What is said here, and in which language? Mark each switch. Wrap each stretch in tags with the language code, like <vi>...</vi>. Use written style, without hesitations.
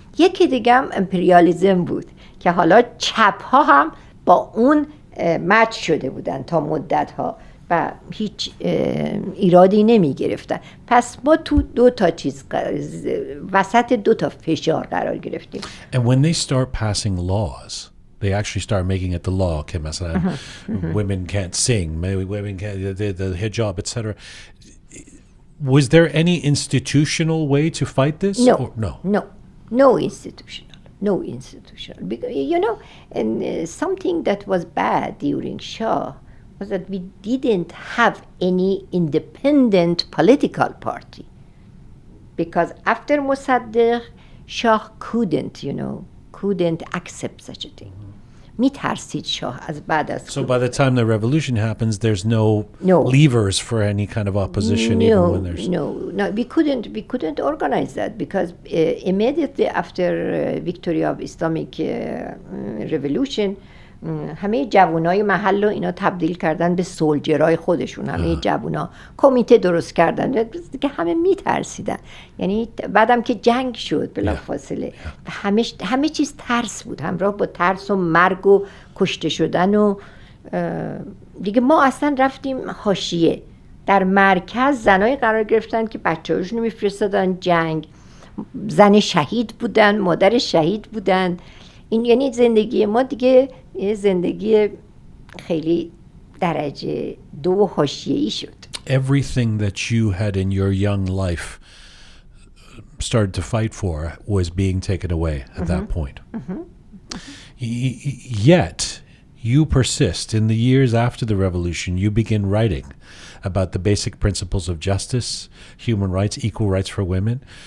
<fa>یکی دیگه هم امپریالیزم بود که حالا چپ ها هم با اون مچ شده بودن تا مدت ها و هیچ ایرادی نمی گرفتن. پس ما تو 2 چیز وسط 2 فشار قرار گرفتیم.</fa> <en>And when they start passing laws, they actually start making it the law</en> <fa>که مثلا</fa> <en>women can't sing, women can't, the hijab, etc. Was there any institutional way to fight this? No, or no. No institutional. No institutional. Because, you know, and something that was bad during Shah was that we didn't have any independent political party. Because after Mossadegh, Shah couldn't accept such a thing.</en> <fa>میترسید شاه از بعد از</fa> <en>So by the time the revolution happens, there's no levers for any kind of opposition, even when there's... No, we couldn't organize that because immediately after victory of Islamic Revolution</en> <fa>همه جوانای محل رو اینا تبدیل کردن به سولجرای خودشون. همه جوانا کمیته درست کردن که همه میترسیدن. یعنی بعدم که جنگ شد بلافاصله همه چیز ترس بود، همراه با ترس و مرگ و کشته شدن و دیگه ما اصلا رفتیم حاشیه. در مرکز زنای قرار گرفتن که بچه‌هاشون رو میفرستادن جنگ، زن شهید بودن، مادر شهید بودن. این یعنی زندگی ما دیگه زندگی خیلی درجه 2 حاشیه‌ای شد.</fa> <en>Everything that you had in your young life started to fight for was being taken away at that point. Yet you persist. In the years after the revolution, you begin writing about the basic principles of justice, human rights, equal rights for women.</en>